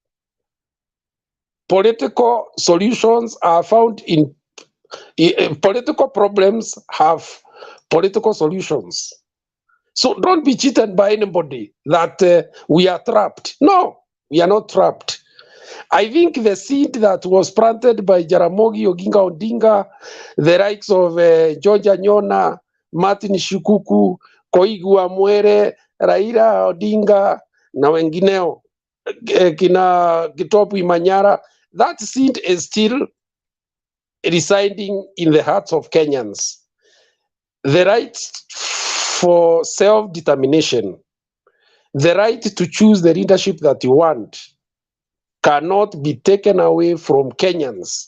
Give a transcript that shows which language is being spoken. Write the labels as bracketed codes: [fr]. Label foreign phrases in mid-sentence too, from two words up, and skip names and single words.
[en] Political solutions are found in political problems have political solutions. So don't be cheated by anybody that we are trapped. No, we are not trapped. I think the seed that was planted by Jaramogi Oginga Odinga, the likes of George Anyona, Martin Shikuku, Koigu Amwere, Raila Odinga [sw] na wengineo, [en] kina Gitopu Imanyara, that seed is still residing in the hearts of Kenyans. The right for self-determination, the right to choose the leadership that you want, cannot be taken away from Kenyans.